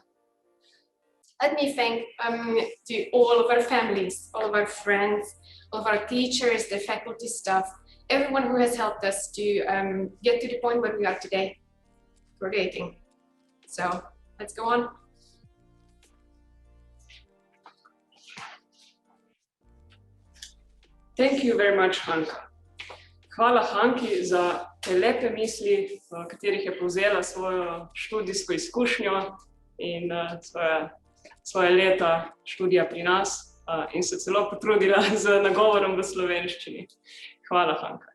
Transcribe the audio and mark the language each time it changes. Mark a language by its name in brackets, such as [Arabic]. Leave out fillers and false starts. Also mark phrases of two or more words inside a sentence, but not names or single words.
[English] Let me thank to all of our families, all of our friends, all of our teachers, the faculty staff, everyone who has helped us to get to the point where we are today, graduating. So let's go on. Thank you very much, Hanka. [Slovenian] Hvala Hanki za te lepe misli, v katerih je povzela svojo študijsko izkušnjo in svoje leta študija pri nas in se celo potrudila z nagovorom v slovenščini. Hvala, Hanka.